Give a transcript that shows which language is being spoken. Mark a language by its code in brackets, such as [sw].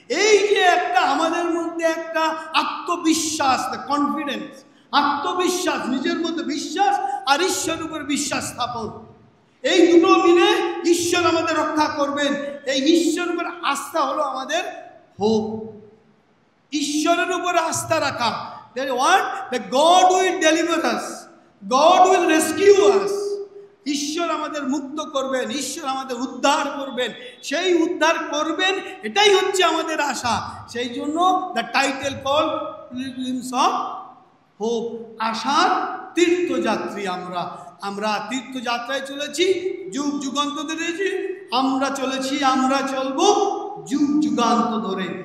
[bn] এই যে একটা আমাদের মধ্যে একটা আত্মবিশ্বাস, কনফিডেন্স, আত্মবিশ্বাস, নিজের মধ্যে বিশ্বাস আর ঈশ্বরের উপর বিশ্বাস স্থাপন, এই দুটো মিলে ঈশ্বর আমাদের রক্ষা করবেন। এই ঈশ্বরের উপর আস্থা হলো আমাদের হোপ। ঈশ্বরের উপর আস্থা রাখা, [en] that what that God will deliver us, God will rescue us. [bn] ঈশ্বর আমাদের মুক্ত করবেন, ঈশ্বর আমাদের উদ্ধার করবেন, সেই উদ্ধার করবেন, এটাই হচ্ছে আমাদের আশা। সেই জন্য [en] the title call pilgrims of hope, [bn] আশার তীর্থযাত্রী। আমরা তীর্থযাত্রায় চলেছি, যুগ যুগান্ত ধরেছি, আমরা চলেছি, আমরা চলবো যুগ যুগান্ত ধরে।